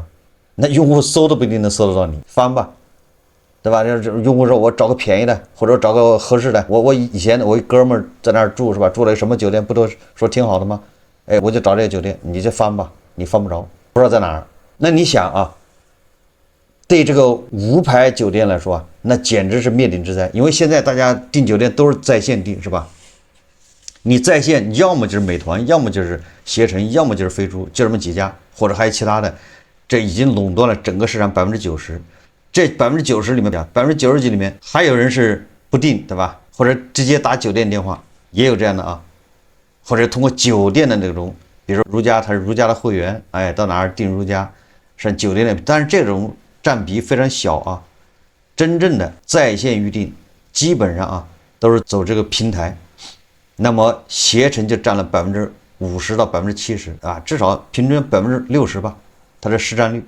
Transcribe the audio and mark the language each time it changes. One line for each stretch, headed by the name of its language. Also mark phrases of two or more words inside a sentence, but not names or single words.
Chinese: 那用戶搜都不一定能搜得到你，翻吧。对吧？这用戶說我找個便宜的，或者找個合適的。我以前我一哥們兒在那兒住是吧？住了什麼酒店不都說挺好的嗎？哎，我就找這個酒店，你就翻吧，你翻不着，不知道在哪兒。那你想啊，對這個無牌酒店來說啊，那簡直是滅頂之災。因為現在大家訂酒店都是在線訂是吧？你在線要麼就是美團，要麼就是攜程，要麼就是飛豬，就這麼幾家，或者還有其他的，這已經壟斷了整個市場90%。這90%裡面，90%幾裡面還有人是不訂，對吧？或者直接打酒店電話，也有這樣的啊。或者通過酒店的那種，比如說如家，他是如家的會員，哎，到哪兒訂如家，上酒店的，但是這種佔比非常小啊。真正的在線預訂，基本上啊都是走這個平台。那麼攜程就佔了50%到70%啊，至少平均60%吧，它的市佔率。